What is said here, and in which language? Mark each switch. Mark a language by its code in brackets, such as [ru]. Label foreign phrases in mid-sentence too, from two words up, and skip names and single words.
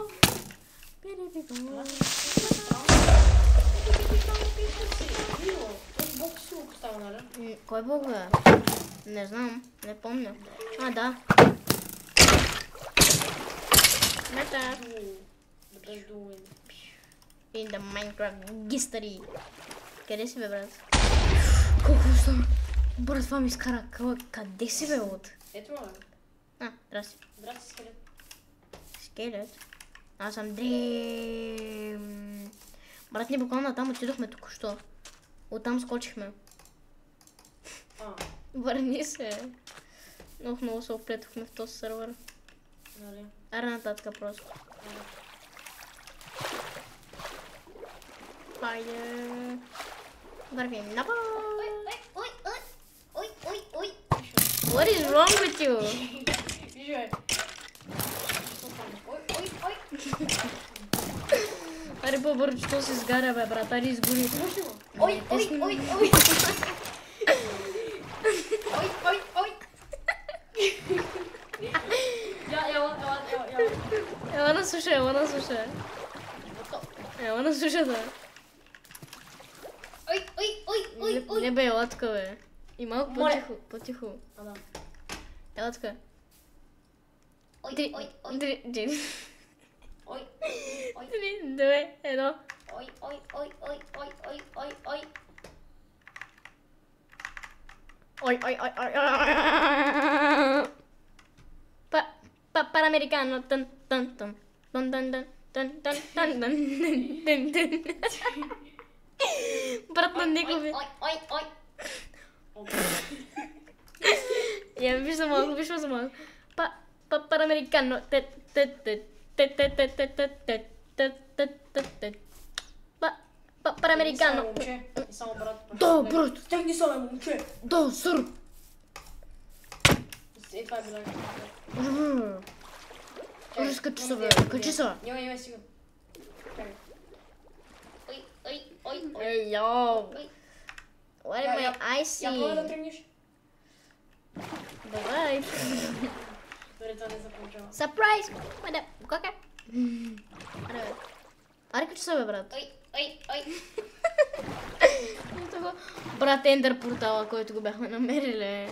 [bg] Този бог си го поставя, нали? Кой бог е? Не знам, не помня. А, да. Мета. [en] In the Minecraft history. [bg] Къде си, бе, брат? Колко стана? Брат, това ми изкара. Къде си, бе, от? Ето ме, бе. Здрасти. Здрасти, скелет. Скелет? Аз съм Дрим. Брат, ние буквално там отидохме току-що. Оттам скочихме. Върни се. Много се оплетохме в този сервер. Нали? Аре нататък просто. Хайде. Вървим напад. Ой. [en] What is wrong with you? [bg] Виж, бе. Ой. Аре по-бързо, що се изгаря, бе, брат, аре изгори. Ой, ой, ой, ой. Ой, ой, ой. Ела. Ела на суша, ела на суша. Ела на суша, да. Ой, ой, ой, ой, ой. Не бе, ела тук, бе. И малко по-тихо. А, да. Ела тук. Ой, Три, ой, ой, три, четири, ой, ой, три, две, едно. ой, ой, ой, ой, ой, ой, ой, ой. Ой. Панаmericano. Тън. Брат на Никови. Ой. Я виждам малко. Панаmericano. Панаmericano. Момче. И само брат. Да, брат. Стегни се, момче. Да, сър. Е, това е било. Ужас, качи се, бе. Качи се. Няма сега. Чакай. Ой. Ей, йоу. [en] What am I [bg] Я пробвай да icy? тръгнеш. Давай. Дори това не се получава. Surprise! Айде, как е? Аре, бе. Аре, качи се, бе, брат. Ой. Брат, Ендър портала, който го бяхме намерили.